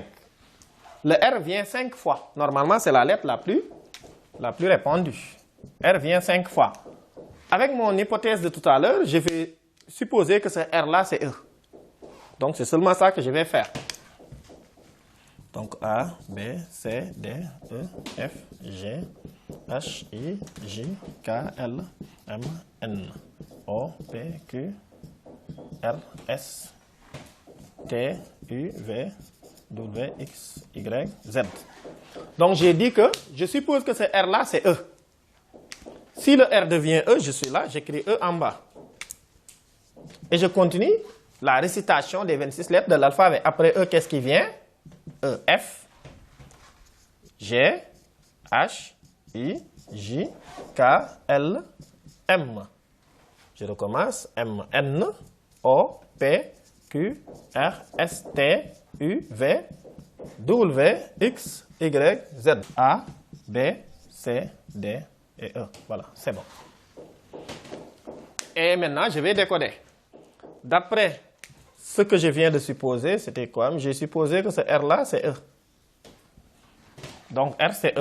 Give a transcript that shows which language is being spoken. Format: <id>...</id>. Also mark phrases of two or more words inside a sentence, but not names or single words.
<fr>Le R vient 5 fois. Normalement, c'est la lettre la plus répandue. R vient 5 fois. Avec mon hypothèse de tout à l'heure, je vais supposer que ce R-là, c'est E. Donc, c'est seulement ça que je vais faire. Donc, A, B, C, D, E, F, G, H, I, J, K, L, M, N, O, P, Q, R, S, T, U, V, W, X, Y, Z. Donc, j'ai dit que je suppose que ce R-là, c'est E. Si le R devient E, je suis là, j'écris E en bas. Et je continue la récitation des 26 lettres de l'alphabet. Après E, qu'est-ce qui vient? E, F, G, H, I, J, K, L, M. Je recommence. M, N, O, P, Q, R, S, T, U, V, W, X, Y, Z. A, B, C, D et E. Voilà, c'est bon. Et maintenant, je vais décoder. D'après ce que je viens de supposer, c'était quoi? J'ai supposé que ce R-là, c'est E. Donc, R, c'est E.</fr>